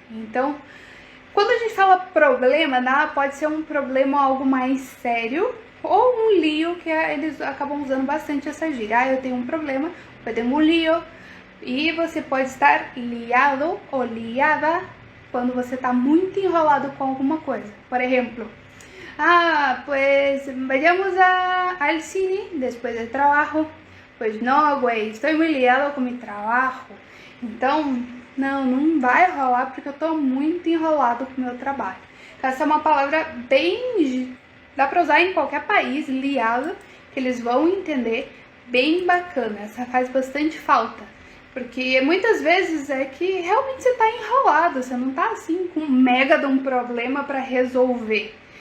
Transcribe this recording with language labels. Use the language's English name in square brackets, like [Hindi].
[Portuguese] Então, quando a gente fala problema, pode ser um problema algo mais sério, ou um lío, que eles acabam usando bastante essa gíria. Eu tenho um problema, eu tenho um lío, e você pode estar liado ou liada quando você está muito enrolado com alguma coisa. Por exemplo, [Spanish] pues vayamos al cine después del trabajo. Pues no, güey, estoy muy liado con mi trabajo. [Portuguese] Então, não vai rolar porque eu tô muito enrolado com o meu trabalho. Essa é uma palavra bem... dá pra usar em qualquer país, liado, que eles vão entender, bem bacana. Essa faz bastante falta. Porque muitas vezes é que realmente você tá enrolado, você não tá assim com um mega de um problema pra resolver.